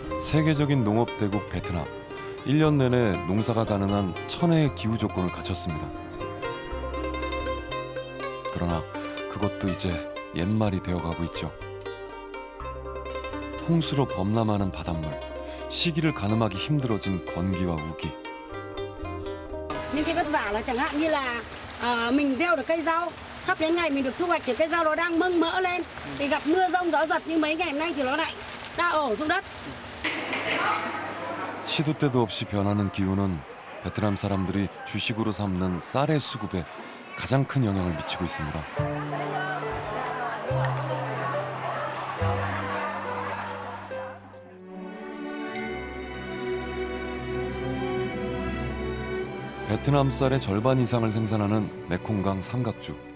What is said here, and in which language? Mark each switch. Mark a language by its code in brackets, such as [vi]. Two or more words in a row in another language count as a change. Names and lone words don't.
[ko] 세계적인 농업 대국 베트남. 1년 내내 농사가 가능한 천혜의 기후 조건을 갖췄습니다. 그러나 그것도 이제 옛말이 되어가고 있죠. 홍수로 범람하는 바닷물, 시기를 가늠하기 힘들어진 건기와 우기. [vi] Những cái vất vả là chẳng hạn như là mình gieo được cây rau, sắp đến ngày mình được thu hoạch thì cây rau nó đang mâng mỡ lên, thì gặp mưa rông gió giật như mấy ngày hôm nay thì nó lại đa ổ xuống đất. [ko] 시도 때도 없이 변하는 기후는 베트남 사람들이 주식으로 삼는 쌀의 수급에 가장 큰 영향을 미치고 있습니다. 베트남 쌀의 절반 이상을 생산하는 메콩강 삼각주.